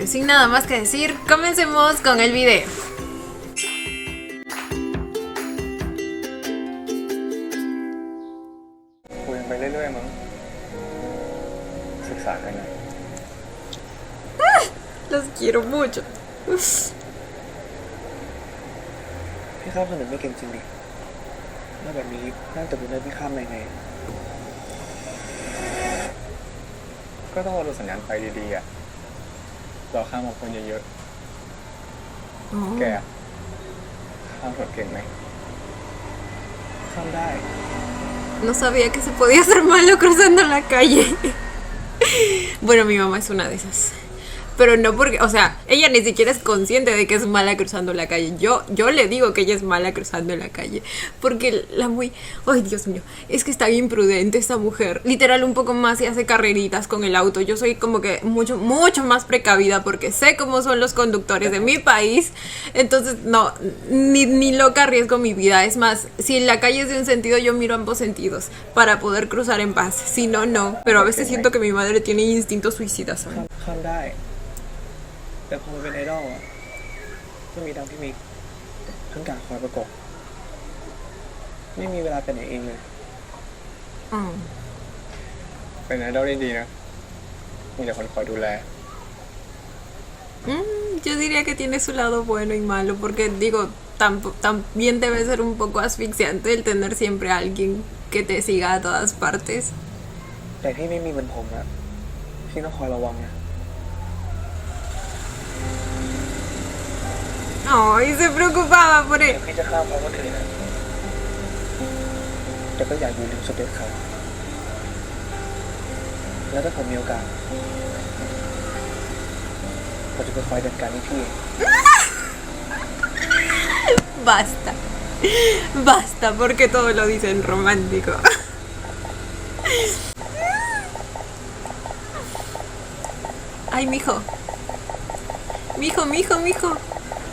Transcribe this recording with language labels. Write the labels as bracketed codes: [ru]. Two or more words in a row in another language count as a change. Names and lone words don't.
[es] Sin nada más que decir, comencemos con el video. Los quiero mucho. [th] พี่ข้ามถนนไม่เก่งจริงดิแล้วแบบนี้น่าจะเป็นได้พี่ข้ามยังไงก็ต้องดูสัญญาณไฟดีๆอ่ะเราข้ามกับคนเยอะๆแกข้ามถนนเก่งไหมข้ามได้ [es] No sabía que se podía ser malo cruzando la calle. Bueno, mi mamá es una de esas. Pero no porque, o sea, ella ni siquiera es consciente de que es mala cruzando la calle. Yo le digo que ella es mala cruzando la calle. Porque ay Dios mío, es que está bien prudente esta mujer. Literal un poco más y hace carreritas con el auto. Yo soy como que mucho más precavida porque sé cómo son los conductores de mi país. Entonces no, ni loca arriesgo mi vida. Es más, si la calle es de un sentido, yo miro ambos sentidos para poder cruzar en paz. Si no, no. Pero a veces siento que mi madre tiene instintos suicidas. [th] ข้ามได้ แต่พอมันเป็นไอดอลอ่ะก็มีทั้งพี่มิกทั้งการคอยประกบไม่มีเวลาไปไหนเองเลยเป็นไอดอลได้ดีนะมีแต่คนคอยดูแล [es] Yo diría que tiene su lado bueno y malo, porque digo, también debe ser un poco asfixiante el tener siempre a alguien que te siga a todas partes. [th] แต่พี่ไม่มีเหมือนผมอะพี่ต้องคอยระวังนะ [es] Ay, se preocupaba por él. [th] พี่จะข้ามเขาคนอื่นนะแต่ก็อยากอยู่ริมสเปซเขาแล้วถ้าผมมีโอกาสผมจะไปคอยจัดการให้พี่ [es] Basta, porque todo lo dicen romántico. Ay, mijo. Mijo.